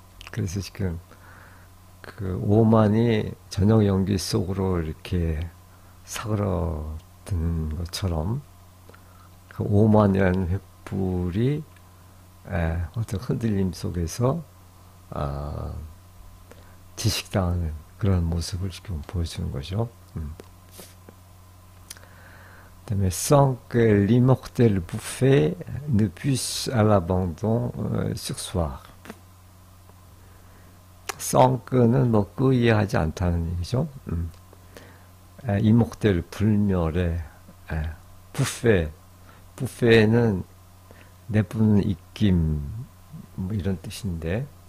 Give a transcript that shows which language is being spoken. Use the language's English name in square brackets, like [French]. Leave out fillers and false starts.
[Korean] 그래서 지금 그 오만이 저녁 연기 속으로 이렇게 사그러든 것처럼 그 오만이라는 횃불이 어떤 흔들림 속에서 지식당하는 그런 모습을 지금 보여주는 거죠. [French] 그다음에 sans que l'immortel bouffé ne puisse à l'abandon sursoir. [Korean] sans que는 뭐 끄이하지 않다는 얘기죠. 이목델 불멸의 부페 부페는 내뿜는 입김 뭐 이런 뜻인데